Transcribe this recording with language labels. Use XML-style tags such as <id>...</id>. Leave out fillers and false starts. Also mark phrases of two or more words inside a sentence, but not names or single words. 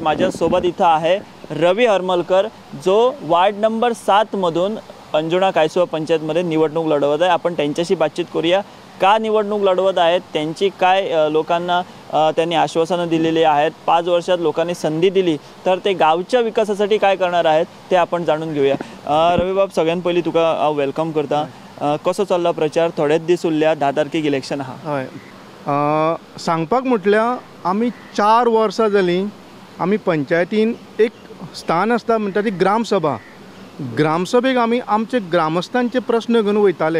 <mr>माझ्यासोबत इथं आहे रवी हरमलकर जो वार्ड नंबर 7 मधून अंजुना कायसुवा पंचायतमध्ये निवडणूक लढवत आहे. आपण त्यांच्याशी बातचीत करूया. का निवडणूक लढवत आहेत, त्यांची काय लोकांना त्यांनी आश्वासनं दिलेली आहेत, 5 वर्षात लोकांनी संधी दिली तर ते गावच्या विकासासाठी काय करणार आहेत ते आपण जाणून घेऊया.</mr> <kok>रवी बाब, सगळ्यात पहिली तुका वेलकम करता. कसो चल्ला प्रचार? थोडेच दीस उरल्या, 10 तारखेक इलेक्शन आहा. हय, सांगपाक म्हटल्यार आमी 4 वर्सां जालीं आमी पंचायतीन एक स्थान आसता म्हणटा ती ग्रामसभा. ग्रामसभेक आमी आमचे ग्रामस्थांचे प्रश्न घेवन वयताले.</kok>